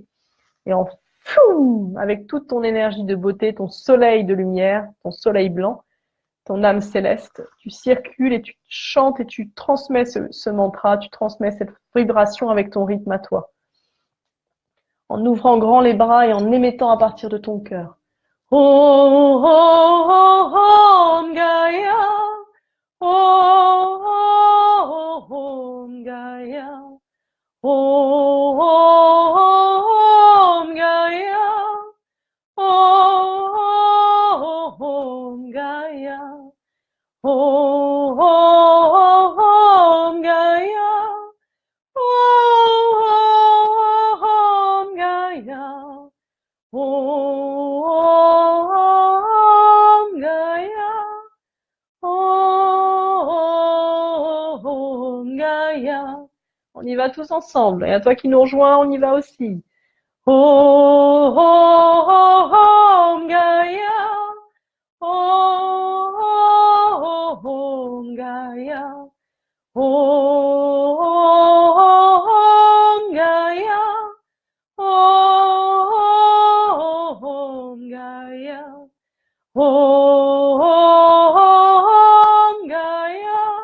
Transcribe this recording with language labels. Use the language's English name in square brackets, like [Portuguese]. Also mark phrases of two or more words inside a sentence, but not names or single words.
[French] Et avec toute ton énergie de beauté, ton soleil de lumière, ton soleil blanc, ton âme céleste, tu circules et tu chantes et tu transmets ce mantra, tu transmets cette vibration avec ton rythme à toi. En ouvrant grand les bras et en émettant à partir de ton cœur. [Sanskrit] Om Gaia, Om Gaia, Om Gaia, Om Gaia, Om Gaia, Om Gaia, Om Gaia, Om Gaia. [French] On y va tous ensemble. Et à toi qui nous rejoins, on y va aussi. [Sanskrit] Om Gaia, Om Gaia, Om Gaia, Om Gaia, Om Gaia,